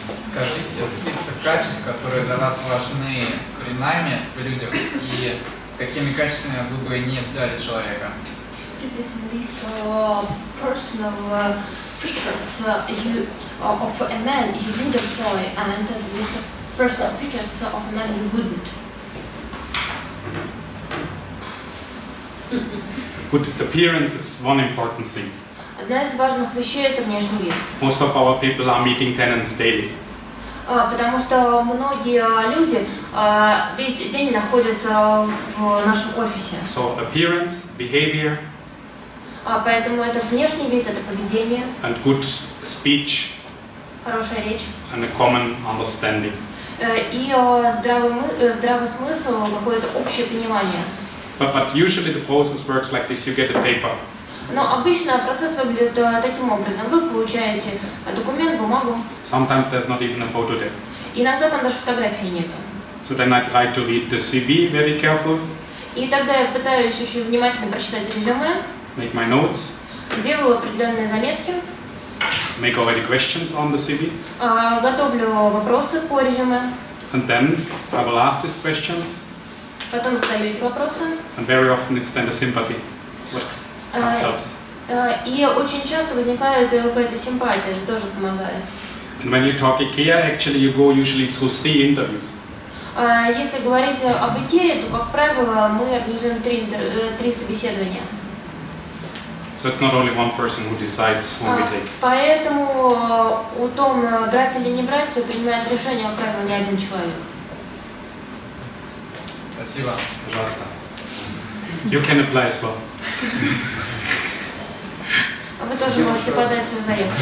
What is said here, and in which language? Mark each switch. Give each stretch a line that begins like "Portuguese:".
Russian: Скажите список качеств, которые для вас важны при найме в людях, и с какими качествами вы бы не взяли человека.
English: This list personal features of a man you would employ, and the list of personal features of a man you wouldn't. Good appearance is one important thing.
Russian: Одна из важных вещей – это внешний вид.
English: Most of our people are meeting tenants daily.
Russian: Потому что многие люди весь день находятся в нашем офисе.
English: So appearance, behavior,
Russian: Поэтому это внешний вид, это поведение,
English: and good speech,
Russian: хорошая речь
English: and a common understanding.
Russian: и здравый смысл, какое-то общее понимание.
English: But usually the process works like this: you get a paper.
Russian: Но обычно процесс выглядит таким образом. Вы получаете документ, бумагу.
English: Sometimes there's not even a photo there.
Russian: Иногда там даже фотографии нет.
English: So then I try to read the CV very careful,
Russian: И тогда я пытаюсь очень внимательно прочитать резюме,
English: make my notes,
Russian: делаю определенные заметки,
English: make already questions on the CV,
Russian: готовлю вопросы по резюме,
English: and then I will ask these questions,
Russian: потом задаю эти вопросы.
English: and very often it's then the sympathy what helps.
Russian: И очень часто возникает какая-то симпатия, это тоже помогает.
English: And when you talk IKEA, actually you go usually through 3 interviews.
Russian: Если говорить об IKEA, то, как правило, мы организуем 3 собеседования.
English: So it's not only one person who decides who we take.
Russian: Поэтому о том, брать или не брать, принимает решение, как правило, не один человек. Спасибо. Пожалуйста.
English: You can apply as well.
Russian: Вы тоже можете подать свою заявку.